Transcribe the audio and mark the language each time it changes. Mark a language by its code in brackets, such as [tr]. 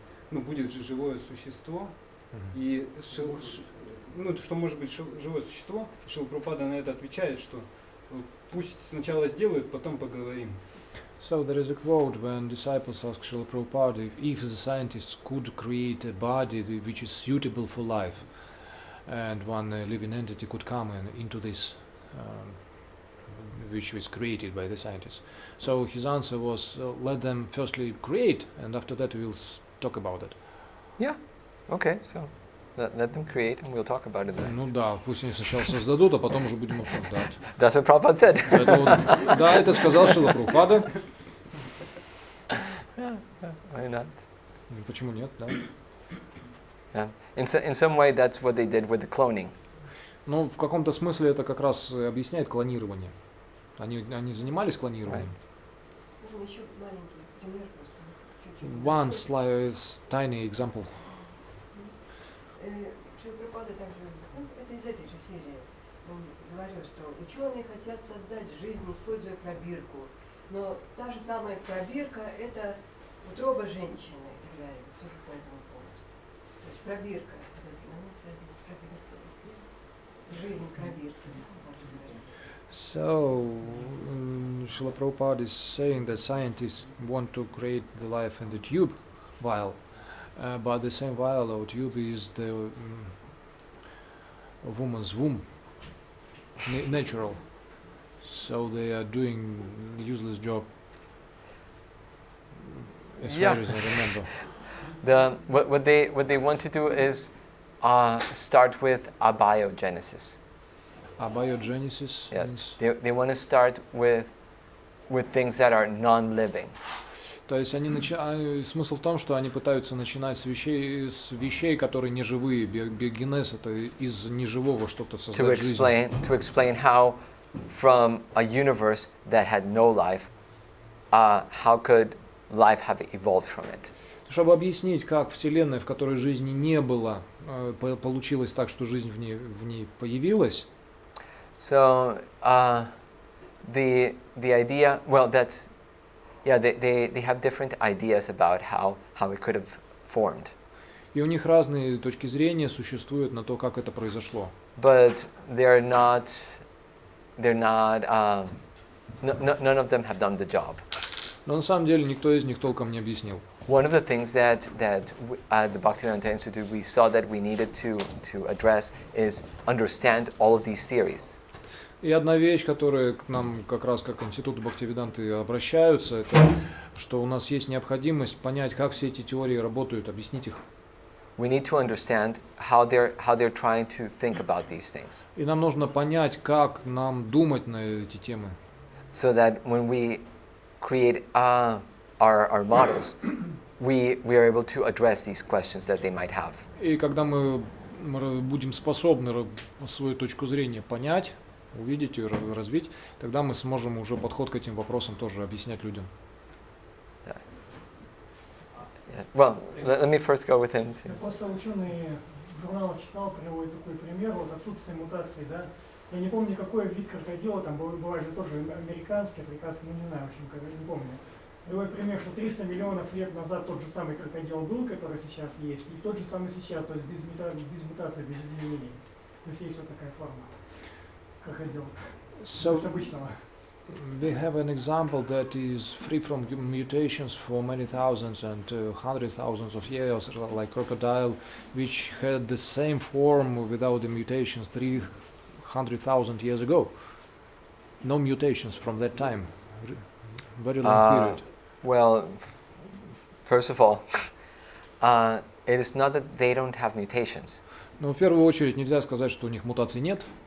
[ru] будет же живое существо, и что может быть живое существо, Шрила Прабхупада на это отвечает, что пусть сначала сделают, потом поговорим. [en] So there is a quote when disciples ask Srila Prabhupada if the scientists could create a body which is suitable for life, and one living entity could come into this, which was created by the scientists. So his answer was, let them firstly create, and after that we'll talk about it. Yeah. Okay. So let them create, and we'll talk about it then. [ru] Ну да, пусть они сначала создадут, а потом уже будем обсуждать. [en] That's what Prabhupada said. [ru] Да, это сказал Шрила Прабхупада. [en] Why not? [ru] Почему нет, да? [en] Yeah. In some way, that's what they did with the cloning. [ru] Ну, в каком-то смысле это как раз объясняет клонирование. Они занимались клонированием. Можно еще маленький пример просто. Чуть-чуть. [en] One tiny example. [ru] Шрила Прабхупада также, это из этой же серии, он говорил, что ученые хотят создать жизнь, используя пробирку. Но та же самая пробирка – это утроба женщины и так далее, тоже по этому поводу. То есть пробирка, она связана с пробиркой. Жизнь пробирки. [en] So, Srila Prabhupada is saying that scientists want to create the life in the tube vial, but the same vial or tube is the woman's womb, natural. So they are doing the useless job, as far as I remember. What they want to do is start with abiogenesis. Abiogenesis? Yes. They want to start with things that are non-living. [ru] То есть смысл в том, что они пытаются начинать с вещей, которые не живые. Биогенез — это из неживого что-то создать жизнь. [en] To explain how from a universe that had no life, how could life have evolved from it? [ru] Чтобы объяснить, как Вселенная, в которой жизни не было, получилось так, что жизнь в ней появилась. [en] So the idea, well, that's they have different ideas about how it could have formed. [ru] И у них разные точки зрения существуют на то, как это произошло. [en] But none of them have done the job. [ru] Но на самом деле никто из них толком не объяснил. [en] One of the things that at the Bhaktivedanta Institute we saw that we needed to address is understand all of these theories. [ru] И одна вещь, которая к нам как раз как Институту Бхактивиданты обращаются, это что у нас есть необходимость понять, как все эти теории работают, объяснить их. [en] We need to understand how they're trying to think about these things. [ru] И нам нужно понять, как нам думать на эти темы. [en] So that when we create our models, we are able to address these questions that they might have. [ru] И когда мы будем способны свою точку зрения понять, увидеть и развить, тогда мы сможем уже подход к этим вопросам тоже объяснять людям. [en] Well, let me first go with him. [ru] Просто ученый в журналах читал, приводит такой пример, вот отсутствие мутаций, да. Я не помню, какой вид крокодила, там бывает же тоже американский, африканский, ну не знаю, в общем, не помню. Другой пример, что 300 миллионов лет назад тот же самый крокодил был, который сейчас есть, и тот же самый сейчас, то есть без мутации, без изменений. То есть есть вот такая форма крокодила, без обычного. [en] We have an example that is free from mutations for many thousands and hundreds thousands of years, like crocodile, which had the same form without the mutations 300,000 years ago. No mutations from that time. Very long period. Well, first of all, it is not that they don't have mutations. [ru] Но в первую очередь нельзя сказать, что у них мутаций нет.